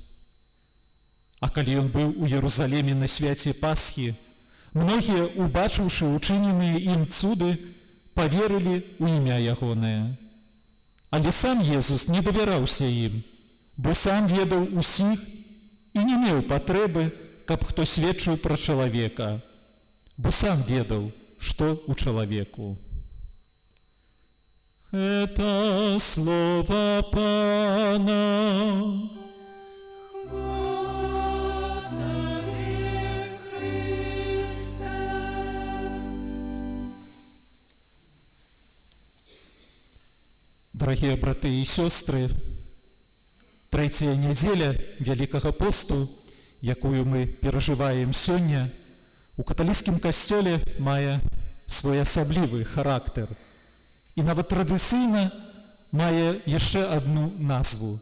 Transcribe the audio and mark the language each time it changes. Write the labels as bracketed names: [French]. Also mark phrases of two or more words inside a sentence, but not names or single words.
[Belarusian] А калі ён быў у Єрусаліме на свяце Пасхі, многія, убачыўшы учыненыя ім цуды, паверылі ў імя ягонае. Але сам Езус не давяраўся ім, бо сам ведаў усіх і не меў патрэбы, каб хто сведчыў пра чалавека, бо сам ведаў, што ў чалавеку. [Russian] Это слово Пана. [Belarusian] Хвала Тебе, Христе. Дорогие браты і сёстры, трэцяя нядзеля Вялікага посту, якую мы перажываем сёння, у каталіцкім касцёле мае свой асаблівы характар. І нават традыцыйна мае яшчэ адну назву.